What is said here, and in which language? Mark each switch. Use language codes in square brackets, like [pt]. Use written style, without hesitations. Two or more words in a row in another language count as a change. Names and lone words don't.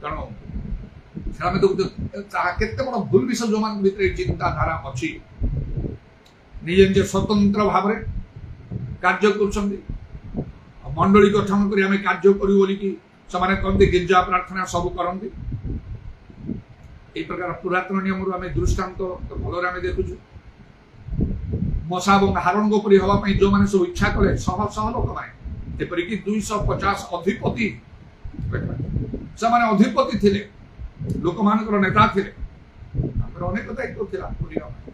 [or] ତେଣୁ ଆମେ ଦେଖୁଛୁ ତାହା କେତେ ବଡ଼ ଭୁଲ ବିଷୟ ଯୋଉମାନଙ୍କ ଭିତରେ ଚିନ୍ତାଧାରା ଅଛି। ନିଜେ ନିଜେ ସ୍ୱତନ୍ତ୍ର ଭାବରେ କାର୍ଯ୍ୟ କରୁଛନ୍ତି। ମଣ୍ଡଳୀ ଗଠନ କରି ଆମେ କାର୍ଯ୍ୟ କରିବୁ ବୋଲିକି ସେମାନେ କହନ୍ତି, ଗିର୍ଜା ପ୍ରାର୍ଥନା ସବୁ କରନ୍ତି। ଏହି ପ୍ରକାର ପୁରାତନ নিয়মରୁ ଆମେ ଦୃଷ୍ଟାନ୍ତ ଭଲରେ ଆମେ ଦେଖୁଛୁ। ମଶା ଏବଂ ହାରଣଙ୍କ ପରି ହେବା ପାଇଁ ଯୋଉମାନେ ସବୁ ଇଚ୍ଛା କଲେ ଶହ ଶହ ଲୋକମାନେ, ଯେପରିକି 250 ଅଧିପତି, ସେମାନେ ଅଧିପତି ଥିଲେ, ଲୋକମାନଙ୍କର ନେତା ଥିଲେ, ତାଙ୍କର ଅନେକ ଦାୟିତ୍ୱ ଥିଲା କରିବା ପାଇଁ।